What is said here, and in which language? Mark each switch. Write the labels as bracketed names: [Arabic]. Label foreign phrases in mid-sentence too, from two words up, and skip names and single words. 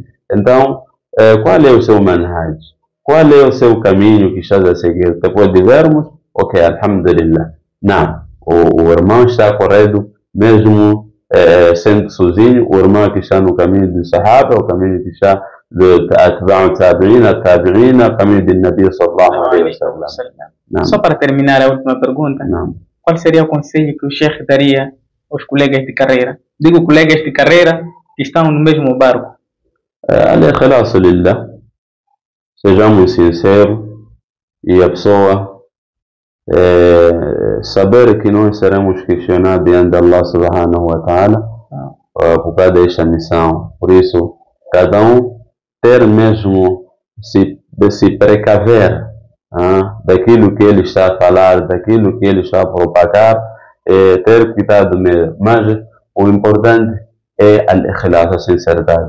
[Portuguese] Então, qual é o seu manhaj? Qual é o seu caminho que estás a seguir? Depois de vermos, ok, alhamdulillah. Não, o irmão está correto, mesmo sendo sozinho, o irmão que está no caminho do Sahaba, o caminho que está do [Arabic] أتباع التابعين, [Portuguese] o caminho do Nabi [Arabic] صلى الله عليه وسلم. [Portuguese] Só para terminar a última pergunta, qual seria o conselho que o Sheikh daria aos colegas de carreira? Digo colegas de carreira que estão no mesmo barco. [Arabic] الإخلاص لله. [Portuguese] Sejamos sinceros e a pessoa saber que nós seremos questionados diante de [Arabic] الله سبحانه وتعالى [Portuguese] por causa desta missão. Por isso, cada um ter mesmo de se precaver daquilo que ele está a falar, daquilo que ele está a propagar, ter cuidado mesmo. Mas o importante é al-ikhlas, a sinceridade.